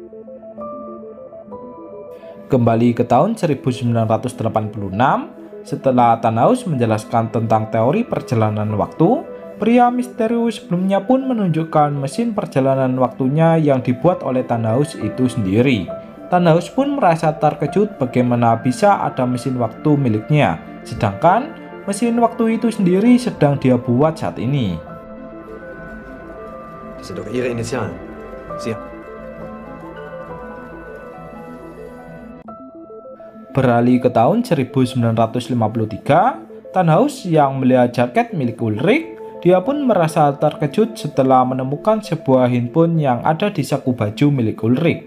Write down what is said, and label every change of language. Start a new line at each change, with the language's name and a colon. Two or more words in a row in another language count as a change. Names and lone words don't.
Indonesian: Kembali ke tahun 1986, setelah Tannhaus menjelaskan tentang teori perjalanan waktu, pria misterius sebelumnya pun menunjukkan mesin perjalanan waktunya yang dibuat oleh Tannhaus itu sendiri. Tannhaus pun merasa terkejut bagaimana bisa ada mesin waktu miliknya, sedangkan mesin waktu itu sendiri sedang dia buat saat ini.
German: Das sind doch Ihre Initialen. Sie.
Indonesian: Beralih ke tahun 1953, Tannhaus yang melihat jaket milik Ulrich, dia pun merasa terkejut setelah menemukan sebuah handphone yang ada di saku baju milik Ulrich.